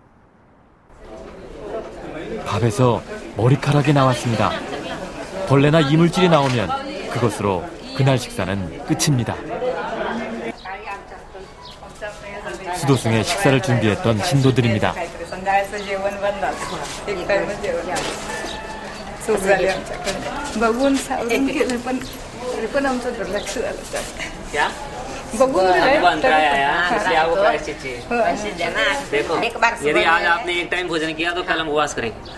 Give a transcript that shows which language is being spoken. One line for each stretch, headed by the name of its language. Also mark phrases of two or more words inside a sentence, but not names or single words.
Korean: 밥에서 머리카락이 나왔습니다. 벌레나 이물질이 나오면 그것으로 그날 식사는 끝입니다. 수도승의 식사를 준비했던 신도들입니다.
Hindi: देखो यदि आज आपने एक टाइम भोजन किया तो कल हम उपवास करेंगे।